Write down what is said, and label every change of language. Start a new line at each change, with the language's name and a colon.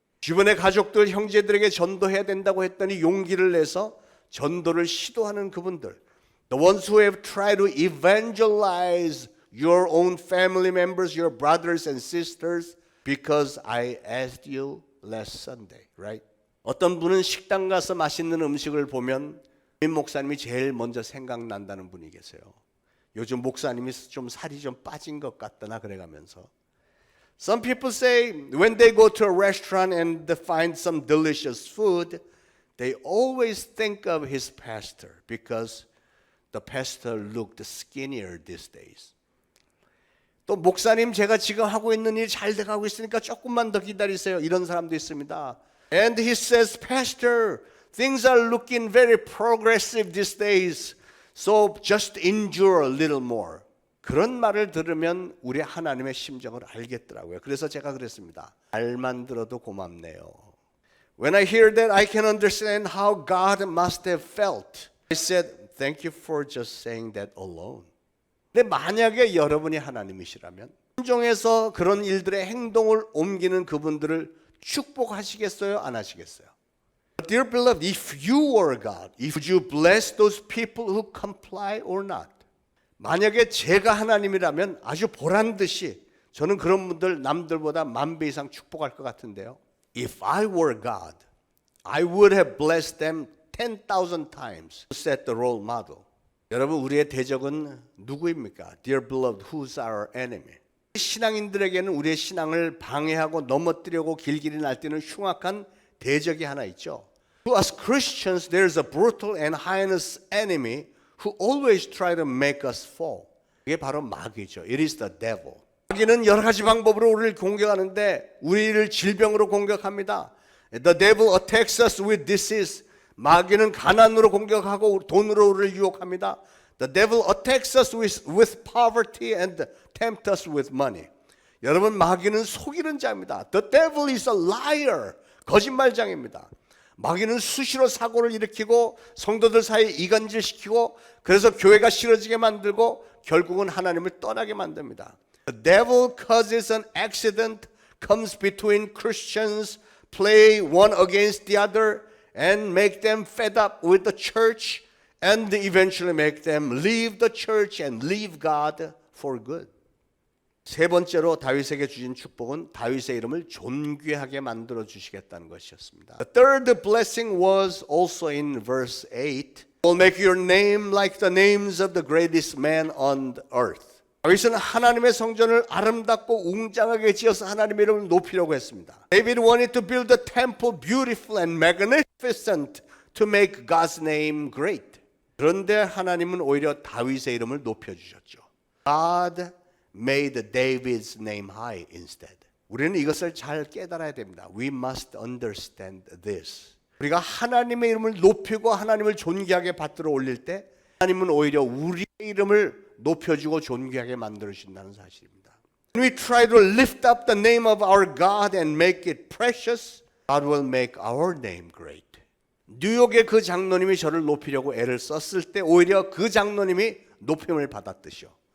Korean: 주변의 가족들, 형제들에게 전도해야 된다고 했더니 용기를 내서 전도를 시도하는 그분들.
English: The ones who have tried to evangelize your own family members, your brothers and sisters, because I asked you last Sunday, right?
Korean: 어떤 분은 식당 가서 맛있는 음식을 보면 임 목사님이 제일 먼저 생각난다는 분이 계세요. 요즘 목사님이 좀 살이 좀 빠진 것 같다나 그래가면서.
English: Some people say when they go to a restaurant and find some delicious food, they always think of his pastor because the pastor looked skinnier these days.
Korean: 또 목사님 제가 지금 하고 있는 일 잘 돼가고 있으니까 조금만 더 기다리세요. 이런 사람도 있습니다.
English: And he says, Pastor, things are looking very progressive these days. So just endure a little more.
Korean: 그런 말을 들으면 우리 하나님의 심정을 알겠더라고요. 그래서 제가 그랬습니다. 말만 들어도 고맙네요.
English: When I hear that, I can understand how God must have felt. I said, thank you for just saying that alone.
Korean: 근데 만약에 여러분이 하나님이시라면 심정에서 그런 일들의 행동을 옮기는 그분들을 축복하시겠어요? 안 하시겠어요?
English: Dear beloved, if you were God, would you bless those people who comply or not?
Korean: 만약에 제가 하나님이라면 아주 보란듯이 저는 그런 분들 남들보다 10,000배 이상 축복할 것 같은데요.
English: If I were God, I would have blessed them 10,000 times to set the role model.
Korean: 여러분, 우리의 대적은 누구입니까?
English: Dear beloved, who's our enemy?
Korean: 신앙인들에게는 우리의 신앙을 방해하고 넘어뜨리고 길길이 날뛰는 흉악한 대적이 하나 있죠.
English: To us Christians, there's a brutal and heinous enemy who always try to make us fall.
Korean: 이게 바로 마귀죠.
English: It is the devil.
Korean: 마귀는 여러 가지 방법으로 우리를 공격하는데 우리를 질병으로 공격합니다.
English: The devil attacks us with disease.
Korean: 마귀는 가난으로 공격하고 돈으로 우리를 유혹합니다.
English: The devil attacks us with poverty and tempts us with money.
Korean: 여러분, 마귀는 속이는 자입니다.
English: The devil is a liar.
Korean: 거짓말장입니다. 마귀는 수시로 사고를 일으키고 성도들 사이에 이간질시키고 그래서 교회가 싫어지게 만들고 결국은 하나님을 떠나게 만듭니다.
English: The devil causes an accident, comes between Christians, play one against the other, and make them fed up with the church, and eventually make them leave the church and leave God for good.
Korean: 세 번째로 다윗에게 주신 축복은 다윗의 이름을 존귀하게 만들어 주시겠다는 것이었습니다.
English: The third blessing was also in verse 8. Will make your name like the names of the greatest man on earth.
Korean: 다윗은 하나님의 성전을 아름답고 웅장하게 지어서 하나님의 이름을 높이려고 했습니다.
English: David wanted to build the temple beautiful and magnificent to make God's name great.
Korean: 그런데 하나님은 오히려 다윗의 이름을 높여주셨죠.
English: God made David's name high instead.
Korean: 우리는 이것을 잘 깨달아야 됩니다.
English: We must understand this.
Korean: 우리가 하나님의 이름을 높이고 하나님을 존귀하게 받들어 올릴 때 하나님은 오히려 우리의 이름을 높여주고 존귀하게 만들어주신다는 사실입니다.
English: When we try to lift up the name of our God and make it precious, God will make our name great.
Korean: 뉴욕의 그 장로님이 저를 높이려고 애를 썼을 때 오히려 그 장로님이 높임을 받았듯이요.